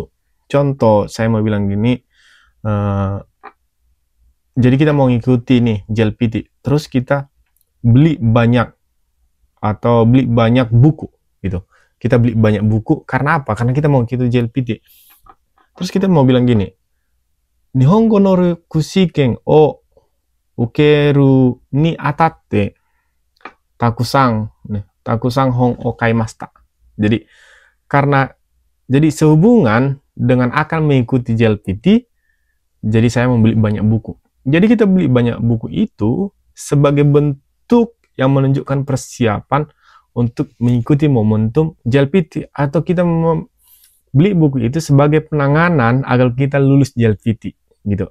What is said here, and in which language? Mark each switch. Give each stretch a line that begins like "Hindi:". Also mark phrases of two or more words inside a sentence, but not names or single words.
Indonesian: Contoh, saya mau bilang gini, jadi kita mau ngikuti nih JLPT, terus kita beli banyak buku gitu. Kita beli banyak buku karena apa? Karena kita mau ngikuti JLPT.
Japanese: Terus kita mau bilang gini, 日本語能力試験を受けるにあたって沢山本を買いました.
Indonesian: Jadi sehubungan dengan akan mengikuti JLPT, jadi saya membeli banyak buku. Jadi kita beli banyak buku itu sebagai bentuk yang menunjukkan persiapan untuk mengikuti momentum JLPT, atau kita beli buku itu sebagai penanganan agar kita lulus JLPT gitu.